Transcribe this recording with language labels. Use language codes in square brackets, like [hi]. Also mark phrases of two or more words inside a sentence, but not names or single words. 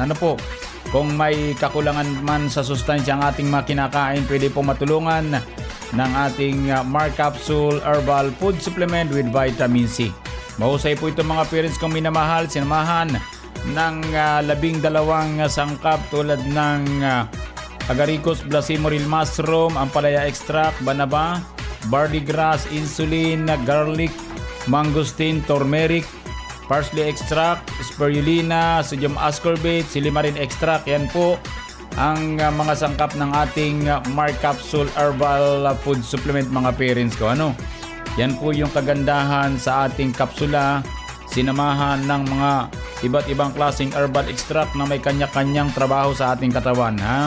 [tl] Ano po, kung may kakulangan man sa sustansya ang ating makinakain, pwede po matulungan ng ating Mark Capsule Herbal Food Supplement with Vitamin C. Mahusay po ito mga parents kong minamahal, sinamahan ng 12 sangkap tulad ng [en] agaricus blacimoril mushroom, [tl] ampalaya extract, banaba, [en] barley grass, insulin, garlic, mangosteen, turmeric, parsley extract, spirulina, sodium ascorbate, silimarin extract. [tl] Yan po ang mga sangkap ng ating Mark Capsule Herbal Food Supplement mga parents ko. Ano? Yan po yung kagandahan sa ating kapsula, sinamahan ng mga iba't ibang klaseng [en] herbal extract [tl] na may kanya-kanyang trabaho sa ating katawan, ha?